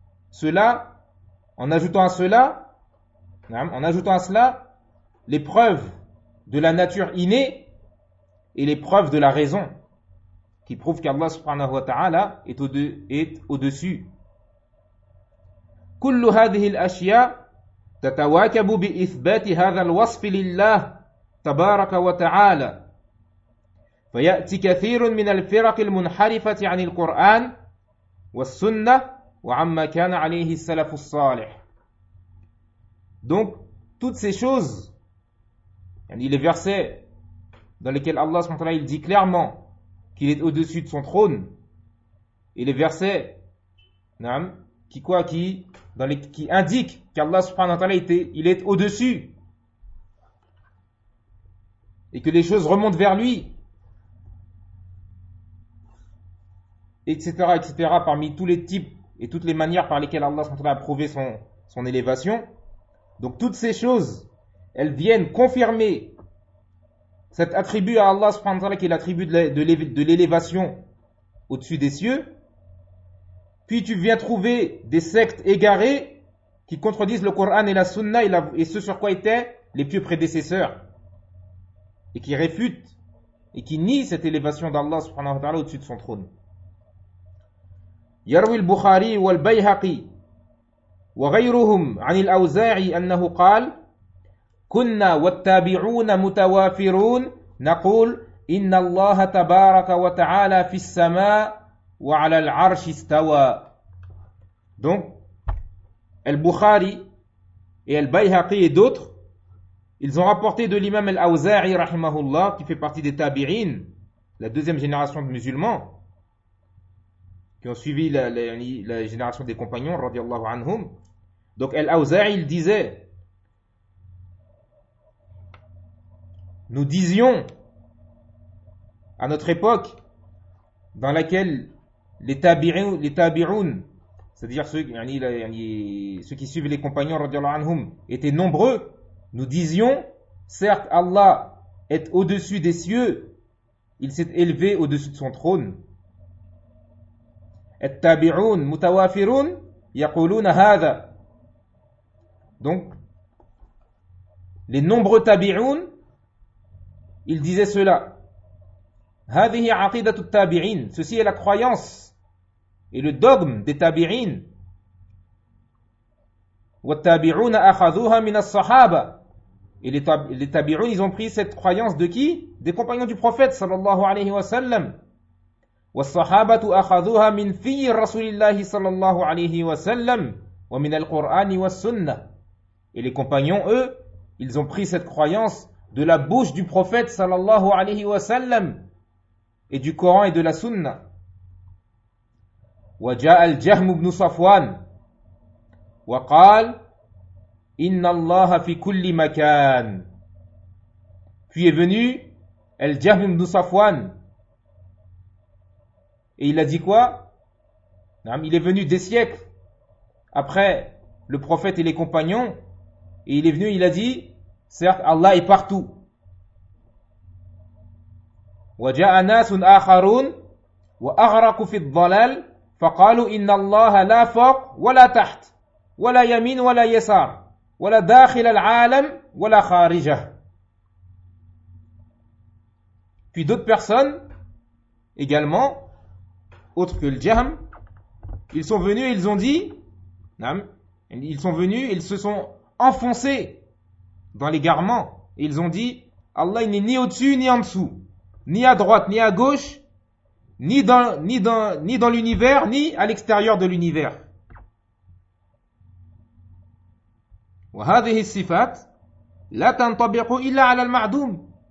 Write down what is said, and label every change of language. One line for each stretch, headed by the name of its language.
French: Cela, en ajoutant à cela, les preuves de la nature innée et les preuves de la raison, qui prouve qu'Allah subhanahu wa ta'ala est au-dessus.
Arabic: كل هذه الأشياء تتواكب بإثبات هذا الوصف لله تبارك وتعالى. فيأتي كثير من الفرق المنحرفة عن القرآن والسنة وعما كان عليه السلف الصالح.
French: Donc toutes ces choses, yani les versets dans lesquels Allah subhanahu wa ta'ala il dit clairement qu'il est au-dessus de son trône, et les versets qui indiquent qu'Allah subhanahu wa ta'ala il est au-dessus et que les choses remontent vers lui, etc., etc., parmi tous les types et toutes les manières par lesquelles Allah subhanahu wa ta'ala a prouvé son élévation. Donc toutes ces choses, elles viennent confirmer cet attribut à Allah subhanahu wa ta'ala qui est l'attribut de l'élévation au-dessus des cieux. Puis tu viens trouver des sectes égarées qui contredisent le Coran et la Sunna et ce sur quoi étaient les pieux prédécesseurs, et qui réfutent et qui nient cette élévation d'Allah subhanahu wa ta'ala au-dessus de son trône.
Arabic: يروي البخاري والبيهقي وغيرهم عن الأوزاعي أنه قال كنا والتابعون متوافرون نقول إن الله تبارك وتعالى في السماء وعلى العرش استوى.
French: Donc البخاري et البيهقي et d'autres, ils ont rapporté de l'imam al-Awza'i rahimahullah, qui fait partie des tabi'in, la deuxième génération de musulmans qui ont suivi la génération des compagnons, radiallahu anhum. Donc, Al-Awza'i, il disait, nous disions, à notre époque, dans laquelle les tabi'oun, c'est-à-dire ceux qui suivent les compagnons, radiallahu anhum, étaient nombreux, nous disions, certes, Allah est au-dessus des cieux, il s'est élevé au-dessus de son trône.
Arabic: التابعون متوافرون يقولون هذا.
French: Donc les nombreux tabi'un, ils disaient cela.
Arabic: هذه عقيدة التابعين,
French: ceci est la croyance et le dogme des tabi'in.
Arabic: والتابعون أخذوها من الصحابة,
French: et les tabi'un, ils ont pris cette croyance de qui? Des compagnons du prophète sallallahu alayhi wa sallam.
Arabic: والصحابة أخذوها من في رسول الله صلى الله عليه وسلم ومن القرآن والسنة.
French: Et les compagnons, eux, ils ont pris cette croyance de la bouche du prophète
Arabic: صلى الله عليه وسلم
French: et du Coran et de la Sunna.
Arabic: وجاء الجهم بن صفوان وقال إن الله في كل مكان.
French: Puis est venu الجهم بن صفوان. Et il a dit quoi? Il est venu des siècles après le prophète et les compagnons. Et il est venu, il a dit, certes, Allah est partout.
Arabic: وَجَاءَ نَاسٌ آخَرُونَ وَأَغْرَقُوا فِي الضَّلَالِ فَقَالُوا إِنَّ اللَّهَ لَا فَوْقْ وَلَا تَحْتْ وَلَا يَمِينْ وَلَا يَسَارْ وَلَا دَاخِلَ الْعَالَمْ وَلَا خَارِجَهُ.
French: Puis d'autres personnes également, autre que le Jahm, ils sont venus et ils ont dit, ils sont venus, ils se sont enfoncés dans l'égarement, et ils ont dit, Allah il n'est ni au-dessus ni en dessous, ni à droite ni à gauche, ni dans l'univers, ni à l'extérieur de l'univers.
Arabic: وهذه الصفات لا تنطبق إلا على المعدوم.